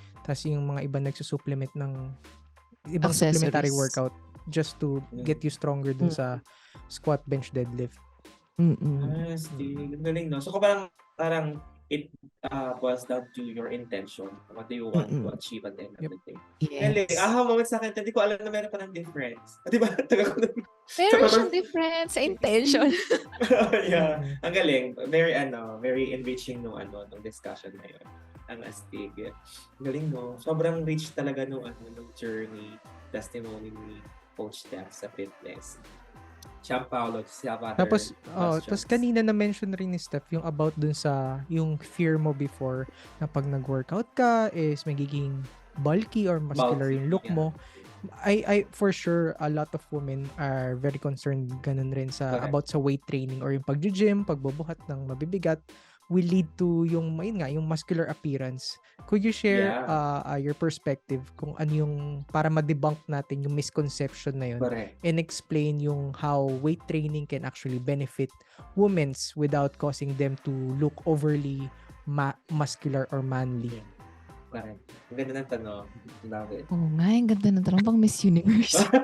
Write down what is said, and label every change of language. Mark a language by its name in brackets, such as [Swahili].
[Filipino] Tapos yung mga iba nagsusupplement ng ibang supplementary workout just to get you stronger dun sa squat, bench, deadlift. Galing, no? [English] So, parang it boils down to your intention. What do you want to achieve at the end of the day? Yes. [Filipino] Moment sa akin, hindi ko alam na meron pa ng difference. Di ba? Meron siyang difference sa intention. Ang galing. Very enriching nung discussion na yun. Ang astig. Galing, no? Sobrang rich talaga nung journey, testimony ni Coach Steph sa fitness. Champ Paolo, tapos kanina na-mention rin ni Steph yung about dun sa yung fear mo before na pag nag-workout ka is magiging bulky or muscular yung look mo. [English] I for sure a lot of women are very concerned [Filipino] ganun rin sa about sa weight training or yung pag-gym, pagbubuhat ng mabibigat [English] will lead to yung muscular appearance. Could you share your perspective [Filipino] kung ano yung para ma-debunk natin yung misconception na yun [English] and explain yung how weight training can actually benefit women without causing them to look overly muscular or manly? [Filipino] Correct. Ang ganda ng tanong. [English] Love it. [Filipino] Oh nga, ang ganda ng tanong pang Miss Universe.